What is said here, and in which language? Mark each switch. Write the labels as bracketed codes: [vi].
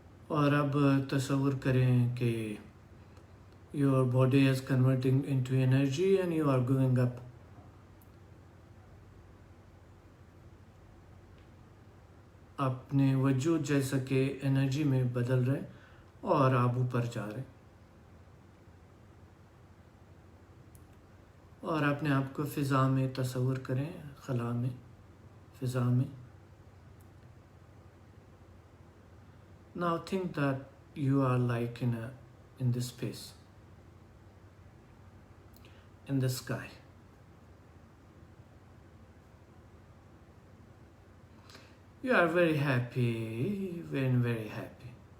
[hi] और अब तसव्वुर करें कि [en] your body is converting into energy and you are going up. [hi] अपने वजूद जैसा कि एनर्जी में बदल रहे और आप ऊपर जा रहे, और अपने आप को फ़िज़ा में तसव्वुर करें, खला में, फ़िज़ा में। [en] Now think that you are like in this space, in the sky. You are very happy, very, very happy.